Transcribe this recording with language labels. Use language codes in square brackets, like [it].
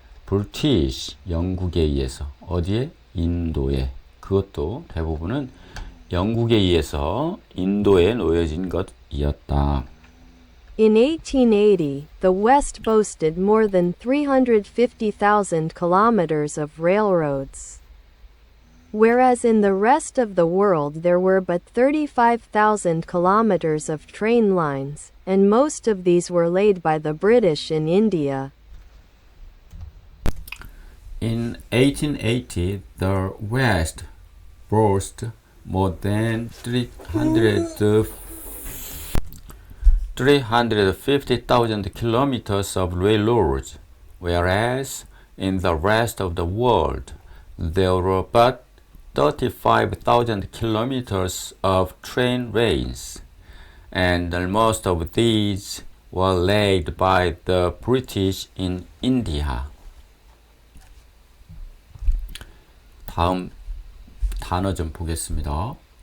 [ko] British, 영국에 의해서. 어디에? 인도에. 그것도 대부분은 영국에 의해서 인도에 놓여진 것이었다. [en] In 1880, the West boasted more than 350,000 kilometers of railroads. Whereas in the rest of the world there were but 35,000 kilometers of train lines, and most of these were laid by the British in India. In 1880, the West boasted more than 350,000 kilometers of railroads, whereas in the rest of the world there were but 35,000 kilometers of train lanes, and most of these were laid by the British in India. [ko] 다음 단어 좀 보겠습니다.